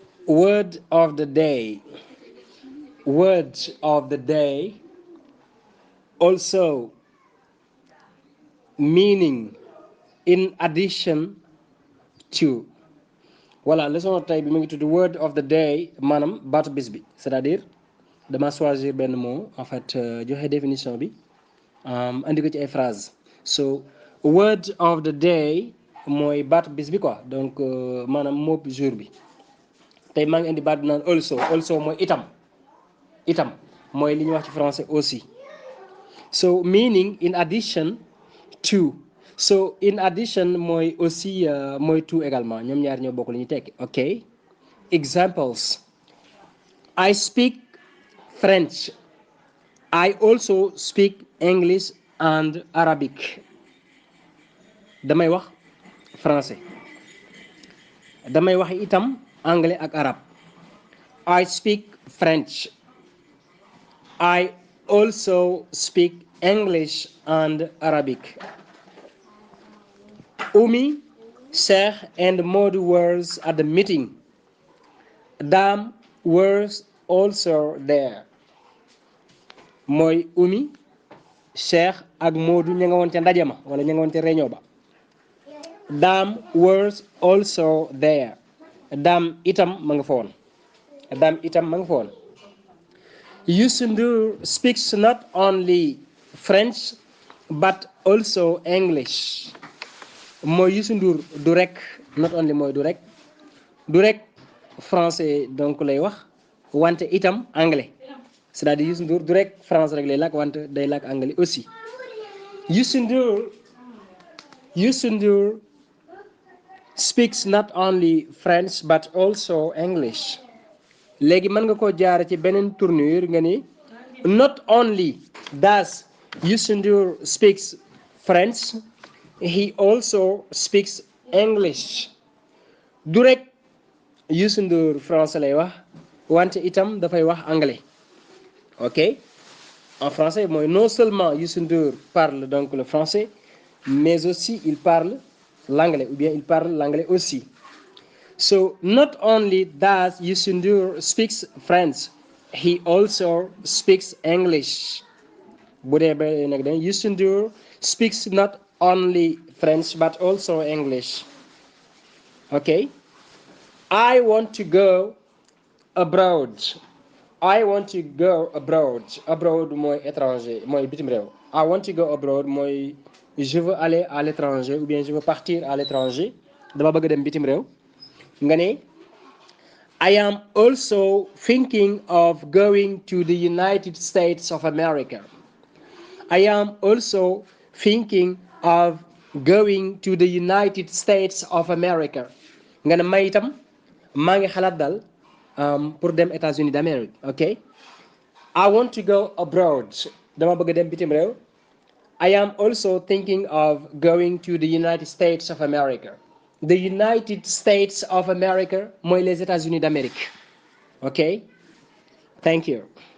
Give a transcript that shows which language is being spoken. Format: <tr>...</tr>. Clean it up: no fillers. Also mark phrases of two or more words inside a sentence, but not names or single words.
<en>Word of the day. Word of the day. Also meaning in addition to.</en> <wo>Voilà, leçon tey bi mu ngi tudd</wo> <en>word of the day</en> <wo>maanaam baatu bis bi</wo> <fr>c'est-à-dire</fr> <wo>dama choisir benn</wo> <fr>mot en</fr> <wo>fait joxe définition bi andi ko ci ay phrase so</wo> <en>word of the day</en> <wo>mooy baatu bis bi</wo> <fr>quoi donc</fr> <wo>maanaam</wo> <fr>mot jour</fr> <wo>bi tey maa ngi indi baat bi naan also mooy itam mooy li ñuy wax ci</wo> <fr>français aussi</fr> <en>so meaning in addition to so in addition</en> <wo>mooy aussi mooy to également ñoom ñaar ñoo bokk li ñu tekki</wo> <en>ok examples I speak French. I also speak English and Arabic.</en> <wo>damay wax français damay wax itam anglais ak arab</wo> <en>I speak French. I also speak English and Arabic. Umi, Sheikh and Modou were at the meeting. Dam was also there.</en> <wo>mooy Umi, Cheikh ak Modou ña nga woon ca ndaje ma wala ña nga woon ca réunion ba.</wo> <en>Dam was also there.</en> <wo>Dam itam ma nga fa woon. Dam itam ma nga fa woon.</wo> <en>Youssou Ndour speaks not only French but also English.</en> <wo>mooy Youssou Ndour du rek</wo> <en>not only</en> <wo>mooy du rek</wo> <fr>français donc</fr> <wo>lay wax wante itam anglais</wo> <fr>c'est-à-dire</fr> <wo>Youssou Ndour du rek français rek lay làkk wante day làkk</wo> <fr>anglais aussi.</fr> <en>Youssou Ndour speaks not only French but also English.</en> <wo>léegi mën nga koo jaare ci beneen tournure nga ni</wo> <en>not only does Youssou Ndour speaks French he also speaks English.</en> <wo>du rek Youssou Ndour français lay wax wante itam dafay wax anglais ok</wo> <fr>en français mooy non seulement Youssou Ndour parle donc le français mais aussi il parle l'anglais ou bien il parle l'anglais aussi.</fr> <en>So not only does Youssou Ndour speaks French he also speaks English.</en> <wo>bu dee ba nag dañ</wo> <en>Youssou Ndour speaks not only French but also English. Okay, I want to go abroad. I want to go abroad.</en> <wo>Abroad mooy étranger mooy bitim réew.</wo> <en>I want to go abroad</en> <fr>mooy je veux aller à l'étranger ou bien je veux partir à l'étranger</fr> <wo>dama bëgg dem bitim réew. nga ne</wo> <en>I am also thinking of going to the United States of America. I am also thinking of going to the United States of America.</en> <wo>nga ne may itam maa ngi xalaat daal pour dem États-Unis d'Amérique ok.</wo> <en>I want to go abroad</en> <wo>dama bëgg dem bitim réew.</wo> <en>I am also thinking of going to the United States of America. The United States of America</en> <wo>mooy</wo> <en>les États-Unis d'Amérique ok. Thank you.</en>